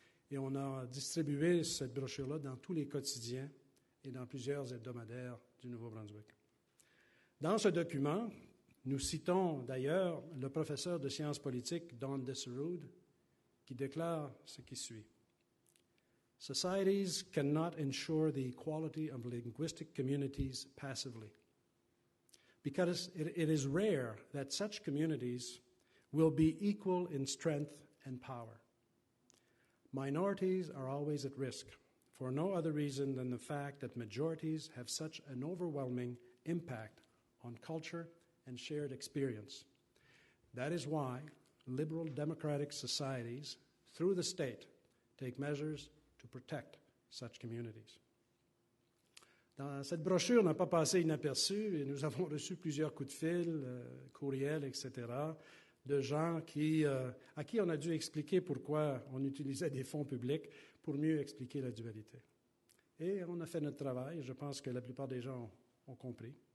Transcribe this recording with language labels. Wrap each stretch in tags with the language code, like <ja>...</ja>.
<fr>Et on a distribué cette brochure-là dans tous les quotidiens et dans plusieurs hebdomadaires du Nouveau-Brunswick. Dans ce document, nous citons d'ailleurs le professeur de sciences politiques Don Desseroud, qui déclare ce qui suit.</fr> <en>Societies cannot ensure the equality of linguistic communities passively, because it is rare that such communities will be equal in strength and power. Minorities are always at risk, for no other reason than the fact that majorities have such an overwhelming impact on culture and shared experience. That is why liberal democratic societies, through the state, take measures to protect such communities.</en> <fr>Cette brochure n'a pas passé inaperçue et nous avons reçu plusieurs coups de fil, courriels, etc., de gens à qui on a dû expliquer pourquoi on utilisait des fonds publics pour mieux expliquer la dualité. Et on a fait notre travail, et je pense que la plupart des gens ont compris.</fr>